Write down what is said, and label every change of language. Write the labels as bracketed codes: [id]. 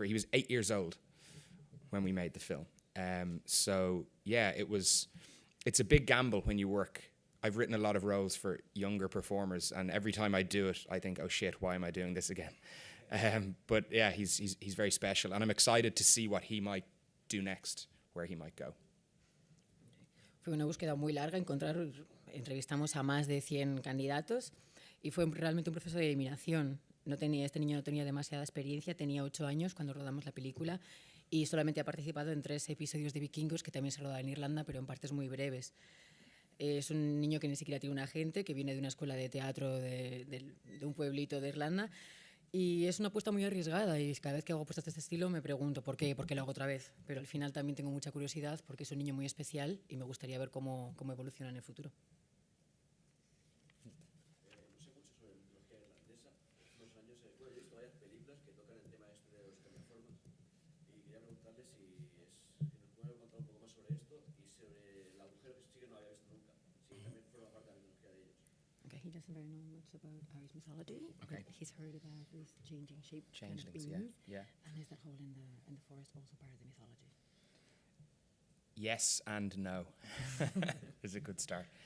[en] He was 8 years old when we made the film. So yeah, it's a big gamble when you work. I've written a lot of roles for younger performers, and every time I do it, I think, oh shit, why am I doing this again? But yeah, he's very special, and I'm excited to see what he might do next, where he might go. [es] Fue una búsqueda muy larga, entrevistamos a más de 100 candidatos y fue realmente un proceso de eliminación. Este niño no tenía demasiada experiencia, tenía 8 años cuando rodamos la película y solamente ha participado en 3 episodios de Vikingos que también se rodaban en Irlanda, pero en partes muy breves. Es un niño que ni siquiera tiene un agente, que viene de una escuela de teatro de un pueblito de Irlanda. Y es una apuesta muy arriesgada y cada vez que hago apuestas de este estilo me pregunto ¿por qué lo hago otra vez? Pero al final también tengo mucha curiosidad porque es un niño muy especial y me gustaría ver cómo evoluciona en el futuro. No sé mucho sobre la mitología irlandesa. Hace unos años he visto varias películas que tocan el tema este de los cambiaformas y quería preguntarle si nos puede contar un poco más sobre esto y sobre la mujer que sí que no había visto nunca, si también forma parte de la mitología de ellos. [en] Okay, he doesn't very know much about Irish mythology. Okay. He's heard about this changing shape. Changelings, yeah. And is that hole in the forest also part of the mythology? Yes and no. Is a good start.